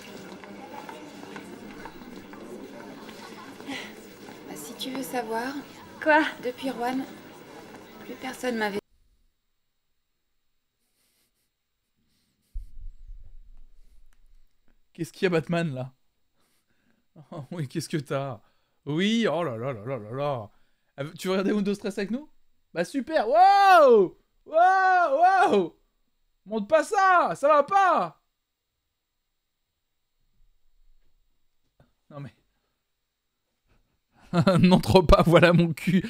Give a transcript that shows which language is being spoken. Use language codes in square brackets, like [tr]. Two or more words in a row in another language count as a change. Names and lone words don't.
[fr] Bah, si tu veux savoir... Quoi? Depuis Juan, plus personne m'avait... Qu'est-ce qu'il y a, Batman, là? Oh, oui, qu'est-ce que t'as? Oui, oh là là là là là là. Tu veux regarder Windows Stress avec nous? Bah super, wow! Wow! Monte pas ça! Ça va pas! Non mais... N'entre pas, voilà mon cul.